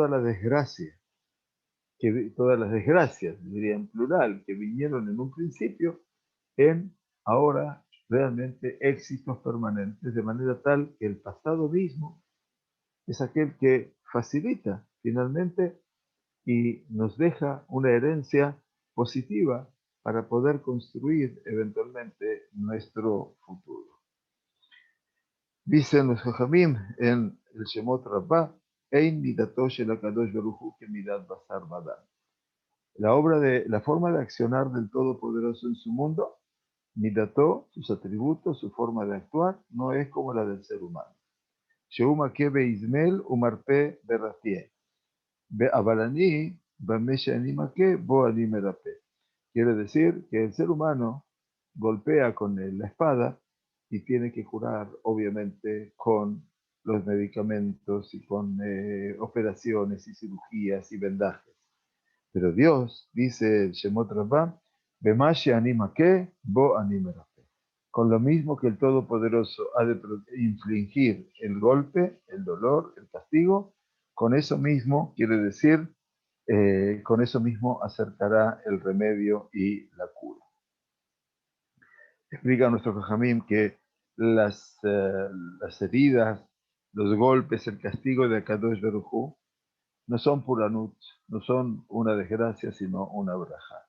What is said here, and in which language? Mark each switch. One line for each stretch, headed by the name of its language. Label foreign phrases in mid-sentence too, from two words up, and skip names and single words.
Spanish: todas las desgracias, diría en plural, que vinieron en un principio, en ahora realmente éxitos permanentes, de manera tal que el pasado mismo es aquel que facilita finalmente y nos deja una herencia positiva para poder construir eventualmente nuestro futuro. Dicen los Jajamim en el Shemot Rabbah,
Hebrew: אין מידתו של הקדוש ברוך הוא כמידת בשר ודם.
Spanish: La forma de accionar del Todopoderoso en su mundo, midato, sus atributos, su forma de actuar, no es como la del ser humano.
Hebrew: שהוא מכה באיזמל ומרפא ברטיה. אבל אני, במה שאני מכה, בו אני מרפא.
Spanish: Quiere decir que el ser humano golpea con la espada y tiene que curar, obviamente, con los medicamentos y con operaciones y cirugías y vendajes. Pero Dios, dice el Shemot Rabbah,
Hebrew: במה שאני מכה, בו אני מרפא.
Spanish: Con lo mismo que el Todopoderoso ha de infligir el golpe, el dolor, el castigo, con eso mismo, quiere decir, con eso mismo acercará el remedio y la cura. Explica nuestro Jajamim que las heridas, los golpes, el castigo de
Hebrew: הקדוש ברוך הוא
Spanish: no son puranut, no son una desgracia, sino una braja.